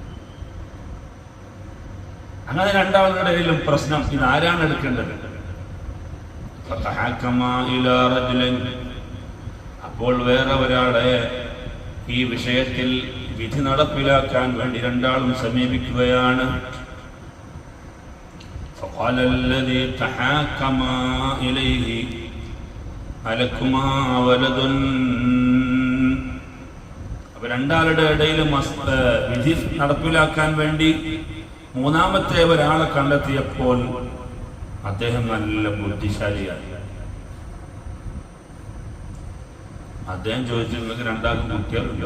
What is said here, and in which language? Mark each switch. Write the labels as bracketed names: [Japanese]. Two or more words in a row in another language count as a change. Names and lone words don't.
[Malayalam] അങ്ങനെ രണ്ടാളുടെ ഇടയിലും പ്രശ്നം. ഇതാരാണ് എടുക്കേണ്ടത്? അപ്പോൾ വേറെ ഒരാളെ ഈ വിഷയത്തിൽ വിധി നടപ്പിലാക്കാൻ വേണ്ടി രണ്ടാളും സമീപിക്കുകയാണ്. [Arabic] فقال الذي تحاكما إليه ألكما ولد. [Malayalam] അപ്പൊ രണ്ടാളുടെ ഇടയിൽ വിധി നടപ്പിലാക്കാൻ വേണ്ടി മൂന്നാമത്തെ ഒരാളെ കണ്ടെത്തിയപ്പോൾ അദ്ദേഹം നല്ല ബുദ്ധിശാലിയായി. അദ്ദേഹം ചോദിച്ചു, നിങ്ങൾക്ക് രണ്ടാൾക്കും കുട്ടികളുണ്ടോ?